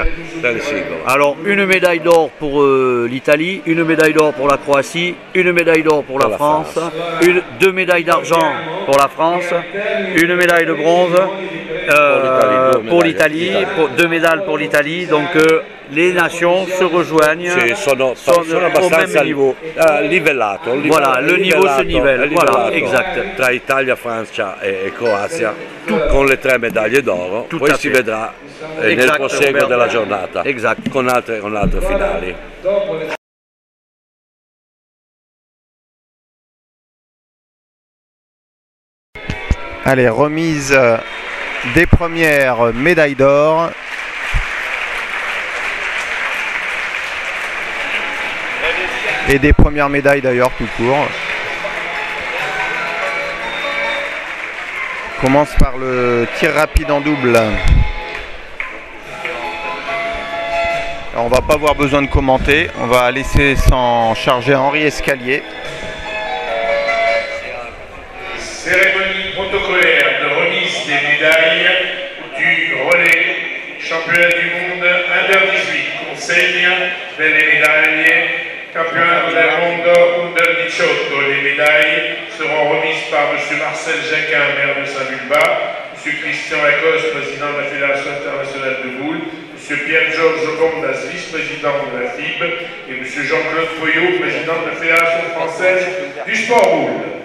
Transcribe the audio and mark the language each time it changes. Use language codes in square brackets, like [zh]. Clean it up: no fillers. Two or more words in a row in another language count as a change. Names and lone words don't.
[fr] Alors une médaille d'or pour l'Italie, une médaille d'or pour la Croatie, une médaille d'or pour la France, deux médailles d'argent pour la France, une médaille de bronze pour l'Italie, deux médailles pour l'Italie, donc les nations se rejoignent, [it] sono [fr] au même niveau. [it] Livellato. [fr] Voilà, le niveau se nivelle, voilà, exact. [it] Tra Italia, Francia e Croazia, con le tre medaglie d'oro, poi si vedrà nel proseguo della giornata con altre finali. [fr] Allez, remise des premières médailles d'or. Et des premières médailles d'ailleurs tout court. On commence par le tir rapide en double. Alors, on va pas avoir besoin de commenter. On va laisser s'en charger Henri Escalier. Cérémonie protocolaire de remise des médailles du relais championnat du monde Under 18. [it] Consegna delle medaglie campionato del mondo Under 18. [fr] Les médailles seront remises par M. Marcel Jacquin, maire de Saint-Vulbas, M. Christian Lacoste, président de la Fédération internationale de boules, M. Pierre-Georges Gondas, vice-président de la FIB, et M. Jean-Claude Poyot, président de la Fédération française du sport boule.